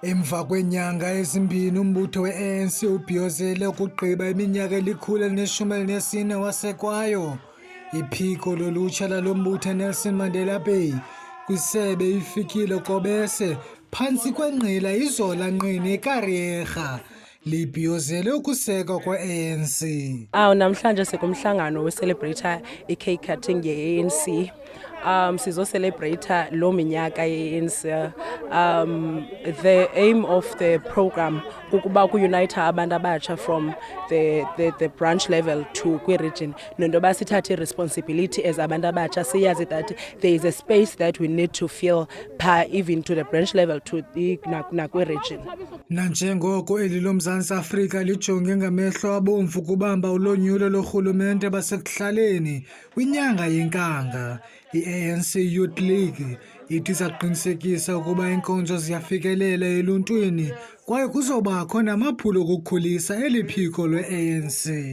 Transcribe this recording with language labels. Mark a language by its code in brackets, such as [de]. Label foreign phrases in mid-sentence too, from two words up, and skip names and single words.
[xh] Emva kwenyanga ezimbini umbutho we-ANC ubhiyozele ukugqiba iminyaka eli-114 wasekwayo. Iphiko lolutsha lalo mbutho Nelson Mandela Bay kwisebe ifikile Kobese phantsi kwengqila iZola Nqini eKariyerha libhiyozele ukusekwa kwe-ANC. Namhlanje sikumhlangano we-celebrate i- [en] cake cutting [xh] ye-ANC. Sizo-celebrate lo minyaka ye-ANC. [en] The aim of the program [xh] kukuba ku-unite abantu abatsha [en] from the branch level to [xh] kwi-region. Nento yoba sithathe [en] responsibility as [xh] abantu abatsha siyazi [en] that there is a space that we need to fill even to the branch level to nakwi-region. [xh] Nanjengoko eli loMzantsi Afrika lijonge ngamehlo abomvu ukubamba ulonyulo lorhulumente basekuhlaleni kwinyanga yenkanga, i-ANC Youth League ithi izaqinisekisa ukuba iinkonzo ziyafikelela eluntwini kwaye kuzobakho namaphulo okukhulisa eli phiko lwe-ANC.